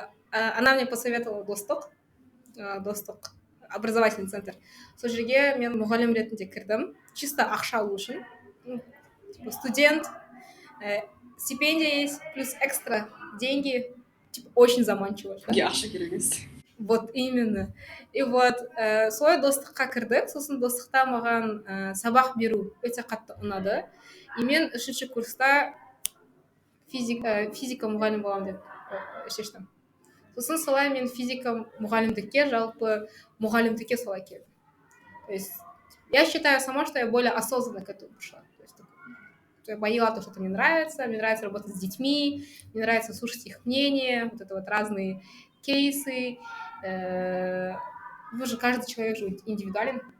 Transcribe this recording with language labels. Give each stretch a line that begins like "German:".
Russian: Она мне посоветовала достық образовательный центр.
Kazakh: Сол жерге мен мұғалім ретінде кірдім,
Russian: чисто
Kazakh: ақша алу үшін. Студент, стипендия
Russian: есть, плюс экстра деньги, типа очень заманчиво.
Kazakh: Ақша керек емес.
Russian: Вот именно. И вот
Kazakh: солай достыққа кірдік, сосын достықта маған сабақ беру өте қатты ұнады. И мен 3-ші курста физика мұғалім боламын деп шештім. Сосын солай мен физика мұғалімдікке, жалпы мұғалімдікке солай келдім.
Russian: То есть я считаю сама, что я более осознанно к этому пришла. То есть я поняла то, что мне нравится работать с детьми, мне нравится слушать их мнение, вот это вот разные кейсы. Вы же, каждый человек же индивидуален.